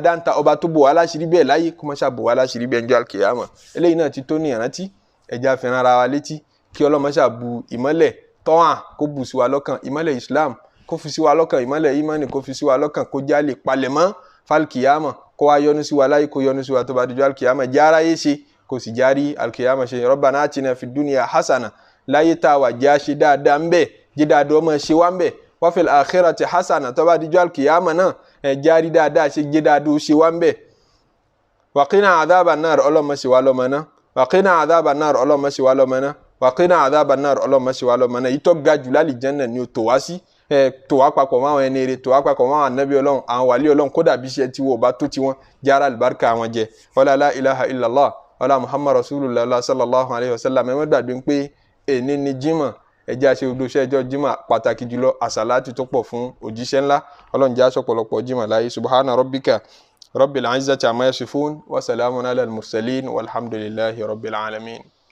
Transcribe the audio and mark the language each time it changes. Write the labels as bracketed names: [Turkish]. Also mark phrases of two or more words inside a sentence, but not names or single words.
[Yoruba] ń ta ọba tó bò wá láṣìírí bẹ́ẹ̀ láyé kó má ṣàbò wá láṣìírí bẹ́ẹ̀ njọ́ àkèyàmọ̀ eléyìí náà ti tó ní ìrántí ẹja fẹ́ràn ara wa létí kí ọlọ́run ṣàbù ìmọ́lẹ̀ tọ́hàn kó bù sí wa lọ́kàn ìmọ́lẹ̀ Islam kó fi sí wa lọ́kàn ìmọ́lẹ̀ imani kó fi sí wa lọ́kàn kó já lè palẹ̀mọ́ fálkìyàmọ̀ kó wá yọ́nú sí wa láyé kó yọ́nú sí wa tó bá dijọ́ àkèyàmọ̀ jára yé ṣe kò sì járí alkiyama ṣe [Arabic] ربنا آتنا في الدنيا حسنة [Yoruba] láyé tá a wà jẹ́ àṣe dáadáa ń bẹ̀ jẹ́ dáadáa ọmọ ṣe wá ń bẹ̀ [Arabic] وفي الآخرة حسنة [Yoruba] tó bá dijọ́ alkiyama náà járí dáadáa ṣe jẹ́ dáadáa ṣe wá ń bẹ̀ [Arabic] وقنا عذاب النار [Yoruba] ọlọ́mọ ṣe wá lọ́mọ náà [Arabic] وقنا عذاب النار [Yoruba] ọlọ́mọ ṣe wá lọ́mọ náà [Arabic] وقنا عذاب النار [Yoruba] ọlọ́mọ ṣe wá lọ́mọ náà ìtọ́ ga jù lálì jẹ́nà ni ó tó wá sí tó wá papọ̀ mọ́ àwọn ẹni rẹ̀ tó wá papọ̀ mọ́ àwọn ànábì ọlọ́run àwọn wàlí ọlọ́run kódà bí iṣẹ́ tí wọ́n bá tó tiwọn jára àlùbáríkà àwọn jẹ [Arabic] ولا لا إله إلا الله ولا محمد رسول الله صلى الله عليه وسلم [Yoruba] ẹ má gbàgbé pé èní ni jímọ̀ ẹjẹ́ àṣẹ odò iṣẹ́ ẹjọ́ jímọ̀ pàtàkì jùlọ àsàlátù tó pọ̀ fún òjíṣẹ́ ńlá ọlọ́run jẹ́ aṣọ pọ̀lọpọ̀ jímọ̀ láyé [Arabic] سبحان ربك رب العزة عما يصفون وسلام على المرسلين والحمد لله رب العالمين.